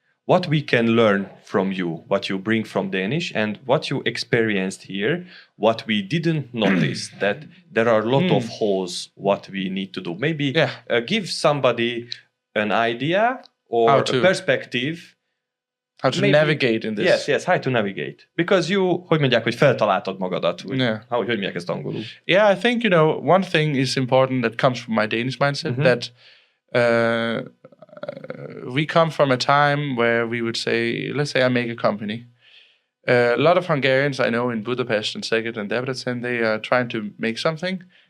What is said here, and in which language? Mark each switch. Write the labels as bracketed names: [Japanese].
[English] what we can learn from you, what you bring from Danish, and what you experienced here, what we didn't notice, that there are a lot of holes, what we need to do. Maybe give somebody an idea or a perspective. How to navigate in this. Yes, how to navigate. Because you, [Hungarian] hogy mondják, hogy feltaláltad magadat. Hogy mondják ezt angolul? [English] Yeah, I think, one thing is important that comes from my Danish mindset, that we come from a time where we would say, let's say I make a company. A lot of Hungarians I know in Budapest and Szeged and Debrecen, they are trying to make something.